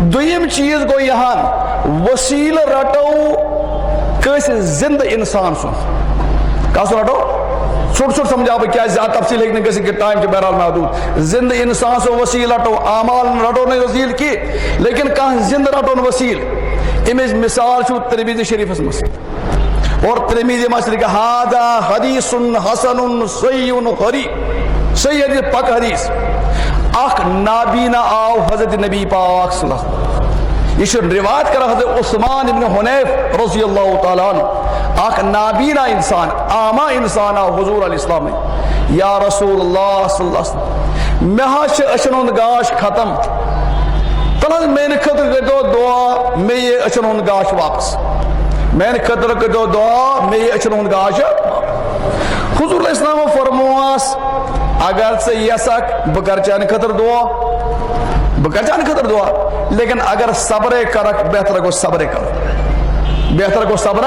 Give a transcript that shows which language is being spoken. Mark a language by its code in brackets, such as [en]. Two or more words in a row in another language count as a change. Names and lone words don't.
[ks] دوٚیِم چیٖز گوٚو یِہن, وسیٖلہٕ رٹو کٲنٛسہِ زِنٛدٕ اِنسان سُنٛد. کس رٹو؟ ژھوٚٹ ژھوٚٹ سمجھاو بہٕ, کیازِ زیادٕ تفصیل ہیٚکہِ نہٕ گٔژھِتھ کہِ ٹایم چھُ بہرحال محدوٗد. زِنٛدٕ اِنسان سُنٛد وسیٖلہٕ رٹو, اعمال رٹو نہٕ وسیٖلہٕ کینٛہہ, لیکن کانٛہہ زِنٛدٕ رٹون وسیٖلہٕ. اَمِچ مثال چھُ ترمذی شریٖفس منٛز. اور ترمذی منٛز لِکھا [ar] ہاذا حدیثٌ حسنٌ صحیحٌ [ks] صحیح حدیث, پک حدیث. اکھ نابینا آو حضرت نبی پاک [ar] صلی اللہ علیہ وسلم. [ks] یہ چھُ روایت کران حضرت عثمان ابن حنیف [ar] رضی اللہ تعالیٰ عنہ. [ks] اکھ نابینا انسان, عامہ انسان آو حضور [ar] علیہ السلام. یا رسول اللہ صلی اللہ علیہ وسلم, [ks] مےٚ حظ چھُ أچھن ہُنٛد گاش ختم, تل حظ میانہِ خٲطرٕ کٔرۍتو دعا مےٚ یہِ أچھن ہُنٛد گاش واپس. میانہِ خٲطرٕ کٔرۍتو دعا مےٚ یہِ أچھن ہُنٛد گاش. حضور علیہ السلامو فرمووس, اگر ژٕ یژھکھ بہٕ کرٕ چانہِ خٲطرٕ دعا, بہٕ کرٕ چانہِ خٲطرٕ دعا, لیکن اگر صبرے کرکھ بہتر گوٚو صبرے کرُن, بہتر گوٚو صبرے.